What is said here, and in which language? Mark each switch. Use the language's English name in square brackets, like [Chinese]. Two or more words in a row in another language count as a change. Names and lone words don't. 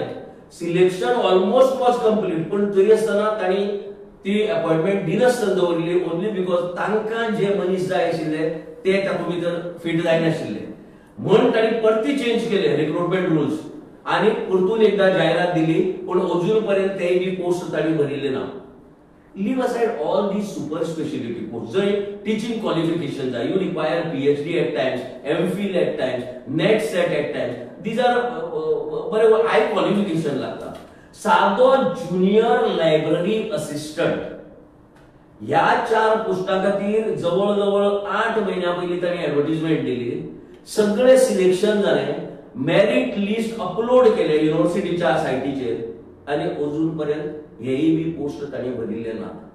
[English] selection almost was complete [Konkani] पण तरी आसतना तांणी ती अपॉइंटमेंट दिनासतना दवरली [English] only because [Konkani] तांकां जे मनीस जाय आशिल्ले ते तातूंत भितर फिट जायनाशिल्ले म्हूण तांणी परती चेंज केले [English] recruitment rules [Konkani] आणि परतून एकदा जाहिरात दिली पण अजून पर्यंत तेय बी पोस्ट ताणी भरिल्ले ना. [English] leave aside all the super speciality post जय teaching qualification जाय you require PhD at times MPhil at times NET SET at times these are बरे high qualification लागता. [Konkani] सादो [English] junior library assistant [Konkani] ह्या 4 पोस्टा खातीर जवळ 8 महिन्या पयलीं ताणी ऍडव्हर्टाइजमेंट दिली. सगळे सिलेक्शन जाले [English] merit list upload [Konkani] केले युनिव्हर्सिटीच्या सायटीचेर आणि अजून पर्यंत हेही बी पोस्ट ताणी भरिल्ले ना.